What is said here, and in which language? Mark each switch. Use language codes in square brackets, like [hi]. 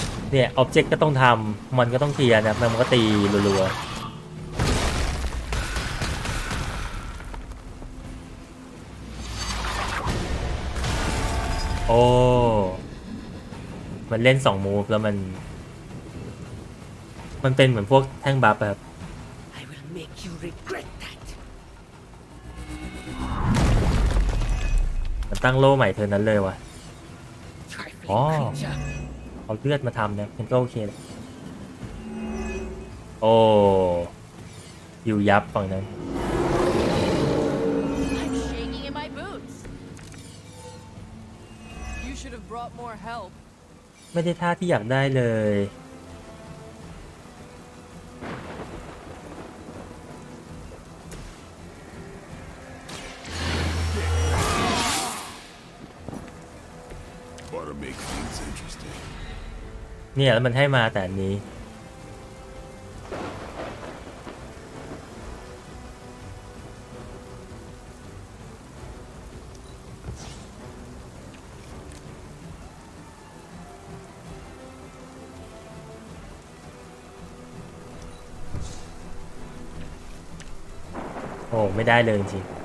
[th] เนี่ยอ็อบเจกต์ก็ต้องทำมันก็ต้องเคลียร์นะมันก็ตีรัวๆโอ้มันเล่น2มูฟแล้วมันเป็นเหมือนพวกแท่งบัฟแบบ [en] I will make you regret that. [th] มันตั้งโล่ใหม่เธอนั้นเลยวะ [en] Trifling Oh. creature. [th] เอาเลือดมาทำเนี่ยมันก็โอเคแหละโอ้อยู่ยับฝั่งนั้น [en] I'm shaking in my boots. You should have brought more help. [th] ไม่ได้ท่าที่อยากได้เลย [en] Ought to make things interesting. [th] เนี่ยแล้วมันให้มาแต่อันนี้โอ้ไม่ได้เลยจริง